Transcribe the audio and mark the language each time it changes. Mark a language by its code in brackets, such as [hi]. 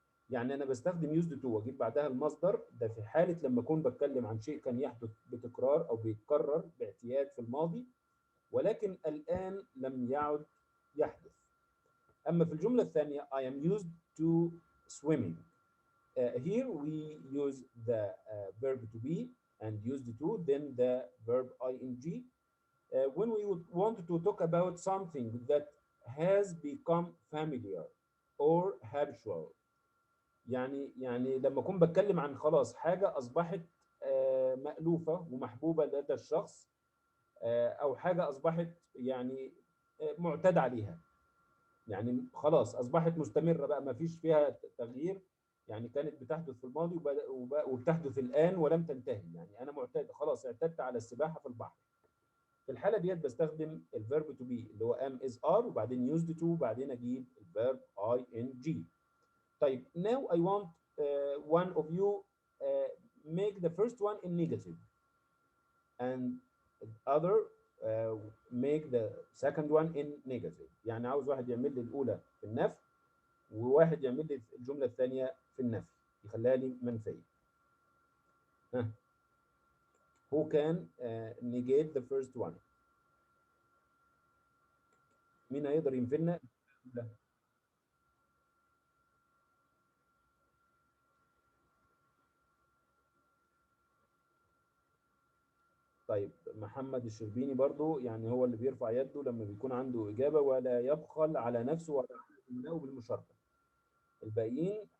[ar] يعني أنا بستخدم used to وأجيب بعدها المصدر ده في حالة لما أكون بتكلم عن شيء كان يحدث بتكرار أو بيتكرر باعتياد في الماضي ولكن الآن لم يعد يحدث. أما في الجملة الثانية [en] I am used to swimming. Here we use the verb to be and used to, then the verb ing. When we would want to talk about something that has become familiar or habitual. [ar] يعني لما أكون بتكلم عن خلاص حاجة أصبحت مألوفة ومحبوبة لدى الشخص أو حاجة أصبحت يعني معتاد عليها. يعني خلاص أصبحت مستمرة بقى ما فيش فيها تغيير. يعني كانت بتحدث في الماضي وبتحدث الآن ولم تنتهي. يعني أنا معتاد خلاص اعتدت على السباحة في البحر. في الحالة ديت بستخدم الفيرب to be اللي هو am is are وبعدين used to وبعدين أجيب الفيرب ing. طيب [en] now I want one of you make the first one in negative and other make the second one in negative. [ar] يعني عاوز واحد يعمل لي الأولى في النفي وواحد يعمل لي الجملة الثانية في النفي يخليها لي منفية. [en] Who can negate the first one؟ [ar] مين هيقدر ينفينا؟ طيب محمد الشربيني برضو يعني هو اللي بيرفع يده لما بيكون عنده إجابة ولا يبخل على نفسه ولا يمنعه بالمشاركة. الباقيين